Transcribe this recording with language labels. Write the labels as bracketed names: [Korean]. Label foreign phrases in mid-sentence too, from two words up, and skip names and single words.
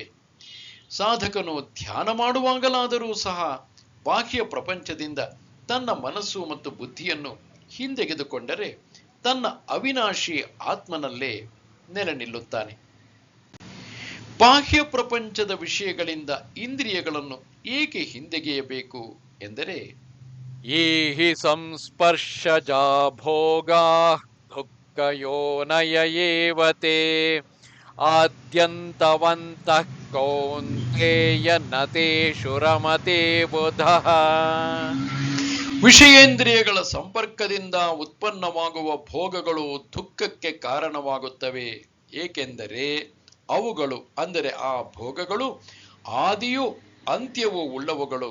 [Kannada] ಸಾಧಕನು ಧ್ಯಾನ ಮಾಡುವಾಗಲಾದರೂ ಸಹ ಬಾಹ್ಯ ಪ್ರಪಂಚದಿಂದ ತನ್ನ ಮನಸ್ಸು ಮತ್ತು ಬುದ್ಧಿಯನ್ನು ಹಿಂದೆಗೆದುಕೊಂಡರೆ ತನ್ನ ಅವಿನಾಶಿ ಆತ್ಮನಲ್ಲೇ ನೆಲೆ ನಿಲ್ಲುತ್ತಾನೆ. ಬಾಹ್ಯ ಪ್ರಪಂಚದ ವಿಷಯಗಳಿಂದ ಇಂದ್ರಿಯಗಳನ್ನು ಏಕೆ ಹಿಂದೆಗೆಯಬೇಕು ಎಂದರೆ, [Sanskrit] ಈ ಹಿ ಸಂಸ್ಪರ್ಶಜಾ ಭೋಗಾ ದುಃಖಯೋನಯ ಏವ ತೇ ಆದ್ಯಂತವಂತಃ ಕೌಂತೇಯ ನ ತೇಷು ರಮತೆ ಬುಧಃ. [Kannada] ವಿಷಯೇಂದ್ರಿಯಗಳ ಸಂಪರ್ಕದಿಂದ ಉತ್ಪನ್ನವಾಗುವ ಭೋಗಗಳು ದುಃಖಕ್ಕೆ ಕಾರಣವಾಗುತ್ತವೆ. ಏಕೆಂದರೆ ಅವುಗಳು ಅಂದರೆ ಆ ಭೋಗಗಳು ಆದಿಯೂ ಅಂತ್ಯವೂ ಉಳ್ಳವುಗಳು.